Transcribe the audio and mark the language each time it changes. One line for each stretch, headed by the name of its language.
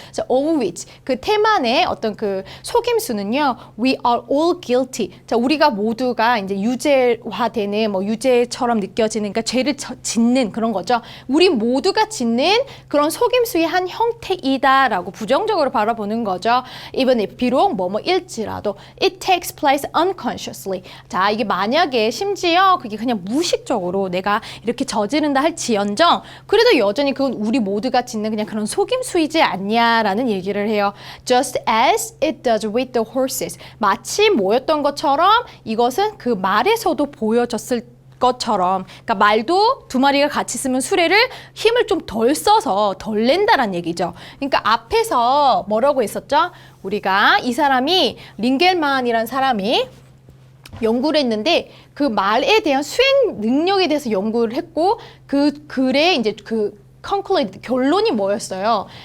Korean: 자,
English: of which,
Korean: 그 테만의 어떤 그 속임수는요,
English: we are all guilty.
Korean: 자, 우리가 모두가 이제 유죄화되는, 뭐 유죄처럼 느껴지는, 그러니까 죄를 짓는 그런 거죠. 우리 모두가 짓는 그런 속임수의 한 형태이다라고 부정적으로 바라보는 거죠.
English: even if
Korean: 비록 일지라도
English: it takes place unconsciously.
Korean: 자, 이게 만약에 심지어 그게 그냥 무의식적으로 내가 이렇게 저지른다 할지언정 그래도 여전히 그건 우리 모두가 짓는 그냥 그런 속임수이지 않냐라는 얘기를 해요.
English: Just as it does with the horses.
Korean: 마치 모였던 것처럼 이것은 그 말에서도 보여졌을 것처럼, 그러니까 말도 두 마리가 같이 쓰면 수레를 힘을 좀 덜 써서 덜 낸다란 얘기죠. 그러니까 앞에서 뭐라고 했었죠? 우리가 이 사람이 링겔만이란 사람이 연구를 했는데 그 말에 대한 수행 능력에 대해서 연구를 했고 그 글에 이제 그 conclude, 결론이 뭐였어요?